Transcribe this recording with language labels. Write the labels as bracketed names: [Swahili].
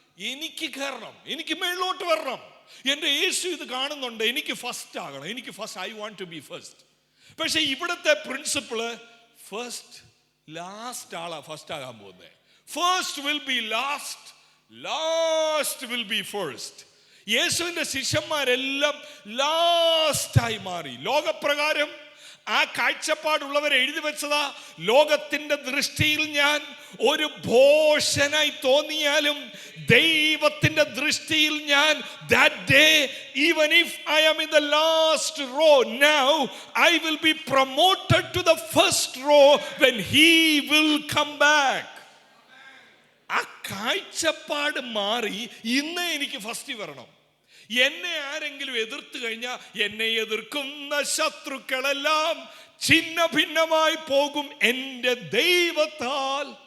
[Malayalam] എനിക്ക് കയറണം, എനിക്ക് മേളിലോട്ട് വരണം, എൻ്റെ യേശു ഇത് കാണുന്നുണ്ട്, എനിക്ക് ഫസ്റ്റ് ആകണം, എനിക്ക് first, [English] I want to be first. [Malayalam] പക്ഷെ ഇവിടുത്തെ പ്രിൻസിപ്പിള് ഫസ്റ്റ്, ലാസ്റ്റ് ആളാ ഫസ്റ്റ് ആകാൻ പോകുന്നത്. [English] First will be last, last will be first. [Malayalam] യേശുവിൻ്റെ ശിഷ്യന്മാരെല്ലാം ലാസ്റ്റായി മാറി. ലോകപ്രകാരം ആ കാഴ്ചപ്പാടുള്ളവർ എഴുതി വെച്ചതാ, ലോകത്തിന്റെ ദൃഷ്ടിയിൽ ഞാൻ [English] ഒരു ഭോഷനായി തോന്നിയാലും ദൈവത്തിന്റെ ദൃഷ്ടിയിൽ ഞാൻ that day even if I am in the last row now I will be promoted to the first row when he will come back. [Malayalam] ആ കാഴ്ചപ്പാട് മാറി ഇന്ന് എനിക്ക് ഫസ്റ്റ് വരണം. എന്നെ ആരെങ്കിലും എതിർത്ത് കഴിഞ്ഞാൽ എന്നെ എതിർക്കുന്ന ശത്രുക്കളെല്ലാം ഛിന്ന ഭിന്നമായി പോകും എൻ്റെ ദൈവത്താൽ.